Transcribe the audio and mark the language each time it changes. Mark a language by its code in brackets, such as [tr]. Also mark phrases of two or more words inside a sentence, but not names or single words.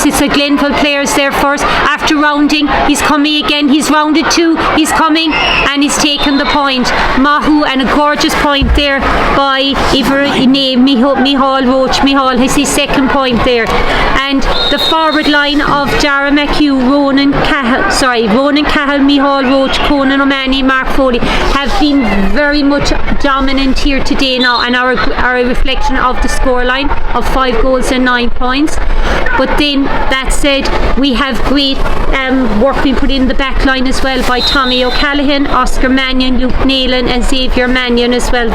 [en] It's a Glenville players there first. After rounding, he's coming again, he's rounded 2, he's coming, and he's taken the point. Mahu, and a gorgeous point there by Micheál Roach. Micheál has his second point there. And the forward line of Dara McHugh, Ronan Cahill, Micheál Roach, Conan O'Mahony, Mark Foley have been very much dominant here today now, and are a reflection of the scoreline of 5 goals and 9 points. But then, that said, we have great work being put in the back line as well by Tommy O'Callaghan, Oscar Mannion, Luke Naylan and Xavier Mannion as well.